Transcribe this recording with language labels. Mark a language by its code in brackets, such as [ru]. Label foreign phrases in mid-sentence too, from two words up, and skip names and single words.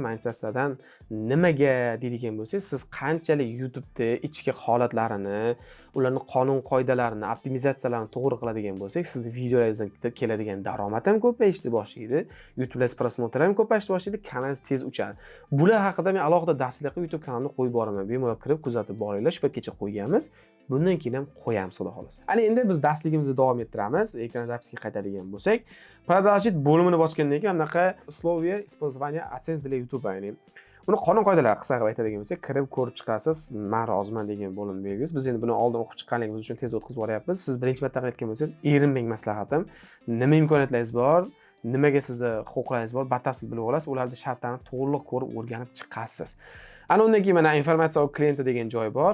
[uz] Mindset-dan nimaga deydigan bo'lsangiz, siz qanchalik YouTube'da ichki holatlarini, ularning qonun qoidalarini, optimizatsiyalarini to'g'ri qiladigan bo'lsak, sizning videolaringizdan keladigan daromad ham ko'payishni boshlaydi, YouTube'da prosmotr ham ko'payishni boshlaydi, kanalingiz tez uchadi. Bular haqida men alohida darslar qilib YouTube kanalimga qo'yib boraman. Bemalol kirib kuzatib boringlar. Shu paytgacha qo'yganmiz. Bundan keyin ham qo'yamiz, xudo xolasa. Ana endi biz darsligimizni davom ettiramiz. Ekran zapiskiga qaytadigan bo'lsak, продолжить bo'limini bosgandan keyin bunaqa [ru] условия использования AdSense для YouTube [uz] ya'ni uni qonun qoidalari qisqa qilib aytadigan bo'lsak, kirib ko'rib chiqasiz. Men roziman degan bo'lim belgisi. Biz endi buni oldin o'qib chiqqanligimiz uchun tez o'tkazib yuboryapmiz. Siz birinchi marta qilayotgan bo'lsangiz, erinmang maslahatim. Nima imkoniyatlaringiz bor, nimaga sizda huquqlaringiz bor, batafsil bilib olasiz. Ularni shartlarini to'liq ko'rib, o'rganib chiqasiz. Ana undan keyin mana informatsiya klienti degan joy bor.